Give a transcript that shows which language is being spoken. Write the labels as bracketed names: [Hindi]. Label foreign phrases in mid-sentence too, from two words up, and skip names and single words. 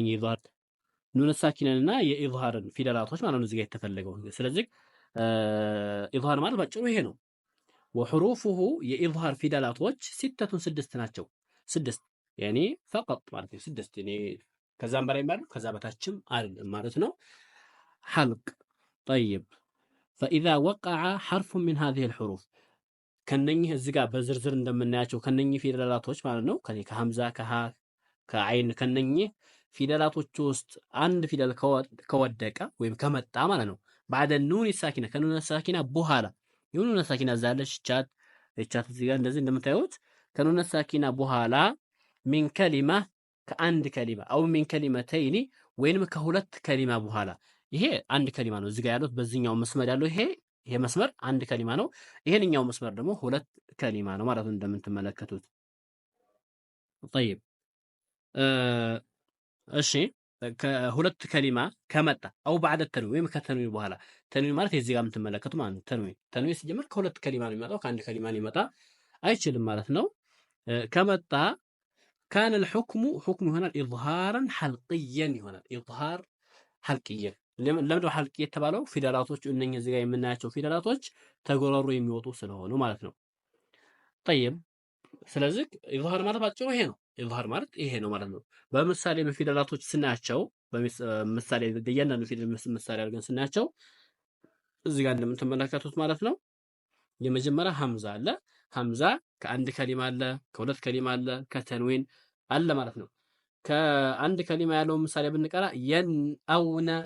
[Arabic] نون ساكنة [Amharic] የኢዝሃርን ፊደላቶች ማለት ነው። እዚህ ጋር የተፈለገው ስለዚህ ኢዝሃር ማለት ባጭሩ ይሄ ነው። ወሑሩፉሁ የኢዝሃር ፊደላቶች ሲተቱን ስድስት ናቸው። ስድስት ያኔ ፈቀጥ ማለት ነው። ስድስት ያኔ ከዛም በላይ ማለት ከዛ በታችም አይደለም ማለት ነው። ሐልቅ [Arabic] طيب فاذا وقع حرف من هذه الحروف [Amharic] ከነኚህ እዚህ ጋር በዝርዝር እንደምናያቸው ከነኚህ ፊደላቶች ማለት ነው ከሐምዛ ከሃ ከአይን ከነኚህ ፊደላቶች ውስጥ አንድ ፊደል ከወደቀ ወይም ከመጣ ማለት ነው [Arabic] بعد النون [Amharic] الساكنه ከኑነ ሳኪና በኋላ የኑነ ሳኪና ዛለች ቻት እዚህ ጋር እንደዚህ እንደምታዩት ከኑነ ሳኪና በኋላ [Arabic] من كلمة [Amharic] ከአንድ ከሊማ [Arabic] أو من كلمتين [Amharic] ወይንም ከሁለት ከሊማ በኋላ ይሄ አንድ ከሊማ ነው። እዚህ ጋር ያሉት በዚህኛው መስመር ያለው ይሄ መስመር አንድ ከሊማ ነው። ይሄንኛው መስመር ደግሞ ሁለት ከሊማ ነው ማለት ነው እንደምትመለከቱት። طيب እሺ ከሁለት ከሊማ ከመጣ አው [Arabic] بعد التنوين [Amharic] ወይም ከተንዊን በኋላ ተንዊን ማለት እዚህ ጋር የምትመለከቱ ማለት ነው። ተንዊን ሲጀምር ከሁለት ከሊማ ነው የሚመጣው ከአንድ ከሊማ ሊመጣ አይችልም ማለት ነው። ከመጣ [Arabic] كان الحكم حكم [Amharic] ይሆናል [Arabic] إظهارا حلقيا [Amharic] ይሆናል። [Arabic] إظهار حلقيا [Amharic] ለምንድነው ሐልቅ የተባለው? ፊደላቶች እነኚህ እዚህ ጋር የምናያቸው ፊደላቶች ተጎረሩ የሚወጡ ስለሆኑ ማለት ነው። طيب ስለዚህ ኢዝሃር ማለት ባጭሩ ይሄ ነው። ኢዝሃር ማለት ይሄ ነው ማለት ነው። በምሳሌ በፊደላቶች ስናያቸው በምሳሌ እያንዳንዱ ፊደል ምሳሌ አድርገን ስናያቸው እዚህ ጋር እንደምትመለከቱት ማለት ነው። የመጀመሪያ ሐምዛ አለ። ሐምዛ ከአንድ ከሊማ አለ፣ ከሁለት ከሊማ አለ፣ ከተንዊን አለ ማለት ነው። ከአንድ ከሊማ ያለው ምሳሌ ብንቀራ የንአውነ